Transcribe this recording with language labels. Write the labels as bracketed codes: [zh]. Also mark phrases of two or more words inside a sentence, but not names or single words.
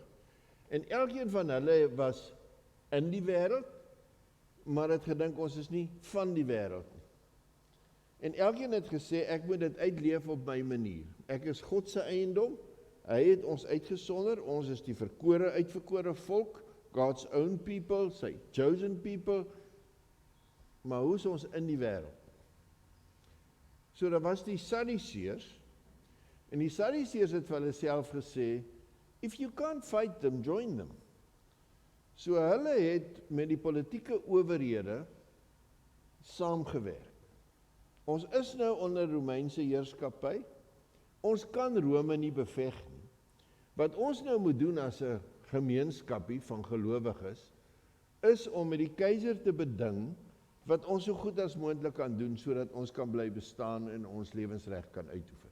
[af] En elkeen van hulle was in die wêreld, maar het gedink ons is nie van die wêreld nie. En elkeen het gesê, ek moet dit uitleef op my manier. Ek is God se eiendom, hy het ons uitgesonder, ons is die uitverkore volk, [en] God's own people, sy chosen people, [af] maar hoe is ons in die wêreld? So daar was die Sadduseërs, en die Sadduseërs het vir hulle self gesê, [en] if you can't fight them, join them. [af] So hulle het met die politieke owerhede saamgewerk. Ons is nou onder Romeinse heerskappy, ons kan Rome nie beveg nie. Wat ons nou moet doen as 'n gemeenskapie van gelowiges, is om met die keiser te beding wat ons so goed as moontlik kan doen, sodat ons kan bly bestaan en ons lewensreg kan uitoefen.